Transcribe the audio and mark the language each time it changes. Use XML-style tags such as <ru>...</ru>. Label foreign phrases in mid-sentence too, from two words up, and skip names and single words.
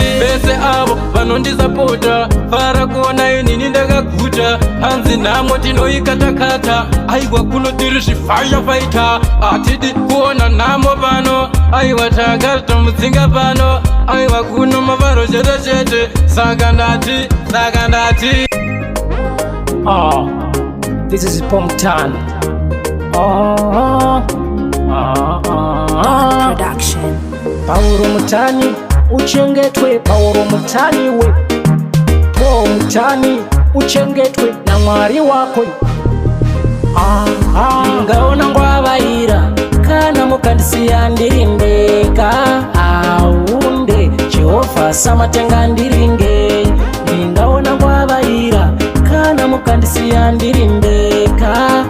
<sn>vese avo vanondisapota, fara kuona inini ndakaguta, hanzi nhamo tinoikatakata, aiwa kuno tiri zvifashafaita, hatidi kuona nhamo pano, aiwa taka tomudzinga pano, aiwa kuno mavaro chete chete, saka ndati, saka ndati.</sn> <en>Ah. This is Paul Mutani. Oh, oh, oh, oh. Don Production.</en> <sn>Paul Mutani, uchengetwe, Paul Mutani we. Paul Mutani, uchengetwe na Mwari wako. Ah, ah. Ndingaona ngwavaira, kana mukandisiya ndiri ndega. Aunde, Jehovha samatenga ndiri nge. Ndingaona ngwavaira, kana mukandisiya ndiri ndega.</sn>